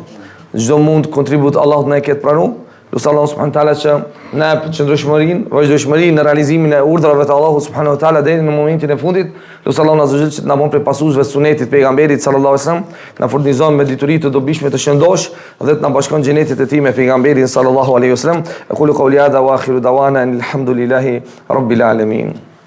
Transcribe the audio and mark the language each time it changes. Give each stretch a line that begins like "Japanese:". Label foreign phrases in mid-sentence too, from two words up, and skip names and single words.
Albanian: Çdo mund kontribut Allahut ne ketë pranuar. Lutem Allahu
Arabic: سبحانه وتعالى
Albanian: që na qëndrueshmërinë, vazhdueshmërinë në realizimin e urdhrave të Allahut
Arabic: سبحانه وتعالى
Albanian: deri në momentin e fundit. Lutem Allahun
Arabic: عز وجل
Albanian: që të na bën prej pasuesve të sunetit pejgamberit
Arabic: صلى الله عليه وسلم,
Albanian: na furnizon me dituri të dobishme të shëndosh dhe të na bashkon xhenetit e tij me pejgamberin
Arabic: صلى الله عليه وسلم. أقول قولي هذا وآخر دعوانا الحمد لله رب العالمين.